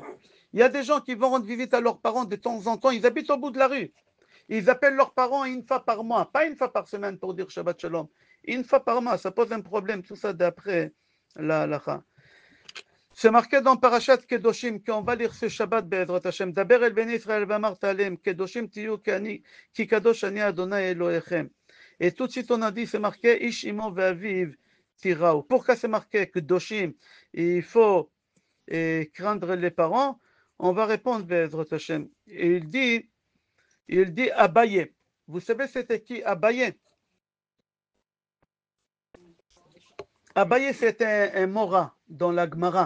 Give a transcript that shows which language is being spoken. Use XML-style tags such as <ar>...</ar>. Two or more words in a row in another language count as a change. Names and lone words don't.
<fr>Il y a des gens qui vont rendre visite à leurs parents de temps en temps. Ils habitent au bout de la rue. Ils appellent leurs parents une fois par mois, pas une fois par semaine pour dire</fr> <he>שבת שלום.</he> <fr>Une fois par mois, ça pose un problème, tout ça d'après la halakha. C'est marqué dans Parashat Kedoshim qu'on va lire ce Shabbat</fr> <he>בעזרת השם. דבר אל בני ישראל ואמרת אלהם קדשים תהיו כי קדוש אני אדוני אלהיכם.</he> <fr>Et tout de suite on a dit, c'est marqué</fr> <he>איש אמו ואביו תיראו.</he> <fr>Pourquoi c'est marqué Kedoshim? Il faut craindre les parents. On va répondre</fr> <he>בעזרת השם.</he> <fr>Et il dit Abaye. Vous savez c'était qui Abaye? Abaye c'était un Mora dans la Gemara.</fr>